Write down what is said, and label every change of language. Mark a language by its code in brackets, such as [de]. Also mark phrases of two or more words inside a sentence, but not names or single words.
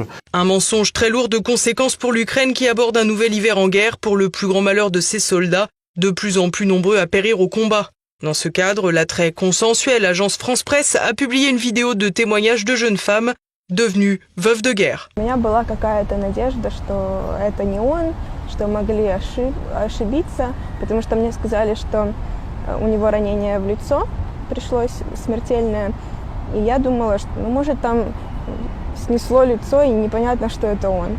[fr] Un mensonge très lourd de conséquences pour l'Ukraine qui aborde un nouvel hiver en guerre pour le plus grand malheur de ses soldats, de plus en plus nombreux à périr au combat. Dans ce cadre, la très consensuelle agence France Presse a publié une vidéo de témoignages de jeunes femmes devenues veuves de guerre. [ru] У меня была какая-то надежда, что это не он, что могли ошибиться, потому что мне сказали, что у него ранение в лицо пришлось смертельное, и я думала, что, может, там снесло лицо и непонятно, что это он.